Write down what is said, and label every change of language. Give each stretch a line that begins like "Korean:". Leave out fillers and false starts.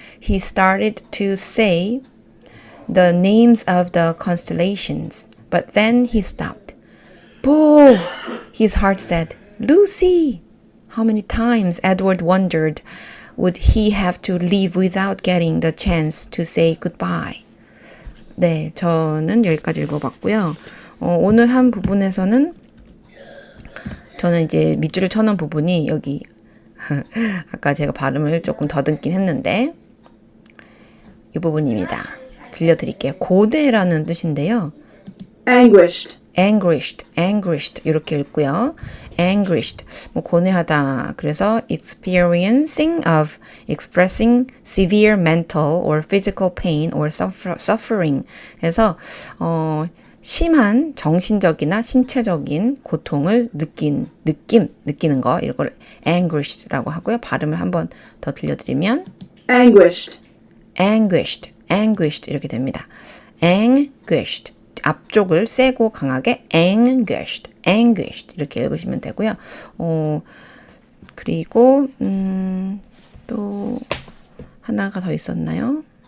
English: He started to say the names of the constellations, but then he stopped. Bull! His heart said, Lucy! How many times Edward wondered would he have to leave without getting the chance to say goodbye.
Korean: 네, 저는 여기까지 읽어봤고요. 오늘 한 부분에서는 저는 이제 밑줄을 쳐놓은 부분이 여기 아까 제가 발음을 조금 더듬긴 했는데 이 부분입니다. 들려드릴게요. 고뇌라는 뜻인데요. anguished 이렇게 읽고요. anguished, 고뇌하다. 그래서
English: experiencing of expressing severe mental or physical pain or suffering
Korean: 해서 심한 정신적이나 신체적인 고통을 느끼는 거, 이걸 anguished라고 하고요. 발음을 한번 더 들려드리면 anguished 이렇게 됩니다. anguished 앞쪽을 세고 강하게 anguished 이렇게 읽으시면 되고요. 그리고 또 하나가 더 있었나요?